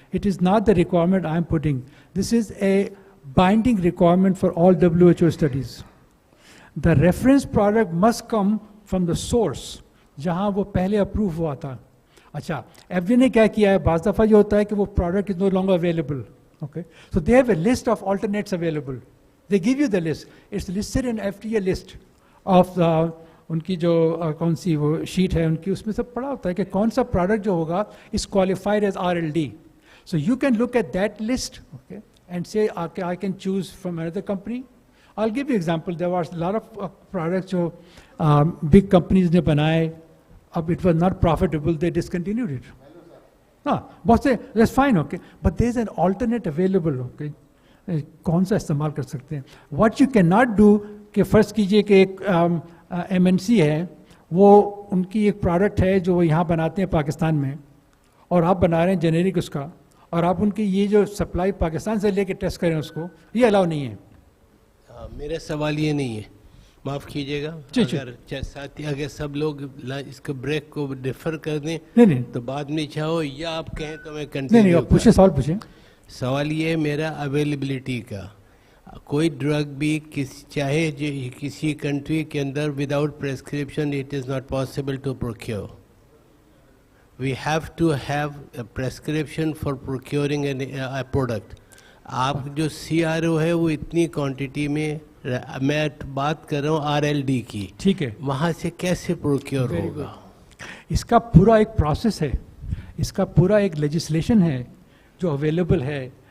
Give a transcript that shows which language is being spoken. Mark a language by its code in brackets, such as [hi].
[en] It is not the requirement I am putting, this is a binding requirement for all WHO studies. The reference product must come from the source [ur] جہاں وہ پہلے approve ہوا تھا. اچھا, FDA نے کیا کیا ہے, بعض دفعہ یہ ہوتا ہے کہ وہ product [en] Is no longer available. Okay, so they have a list of alternates available. They give you the list. It's listed in FDA list of the [ur] ان کی جو کون سی وہ شیٹ ہے ان کی, اس میں سب پڑھا ہوتا ہے کہ کون سا پروڈکٹ جو ہوگا [en] is qualified as RLD. So you can look at that list, okay, and say okay, I can choose from another company. I'll give you example. There was a lot of products جو big companies نے بنائے, اب it was not profitable, they discontinued it. بہت سے that's fine, okay, but there is an alternate available, okay. [ur] کون سا استعمال کر سکتے ہیں. [en] what you cannot do [ur] کہ فرض کیجئے کہ ایک MNC ہے, وہ ان کی ایک پروڈکٹ ہے جو وہ یہاں بناتے ہیں پاکستان میں, اور آپ بنا رہے ہیں جنیرک اس کا, اور آپ ان کی یہ جو سپلائی پاکستان سے لے کے ٹیسٹ کریں اس کو, یہ الاؤ نہیں ہے. میرا سوال یہ نہیں ہے, معاف کیجیے گا, اگر سب لوگ اس کو بریک کو ڈیفر کر دیں تو بعد میں چاہو یا آپ کہیں تو میں کنٹینیو. پوچھیں, سوال پوچھیں. سوال یہ ہے میرا اویلیبلٹی کا. کوئی ڈرگ بھی چاہے کسی کنٹری کے اندر without پریسکرپشن [en] It is not possible to procure. We have to have a prescription for procuring a product. [ur] آپ جو CRO ہے وہ اتنی کوانٹٹی میں, میں بات کر رہا ہوں RLD کی, ٹھیک ہے, وہاں سے کیسے پروکیور ہوگا؟ اس کا پورا ایک پروسیس ہے, اس کا پورا ایک لیجسلیشن ہے جو اویلیبل ہے.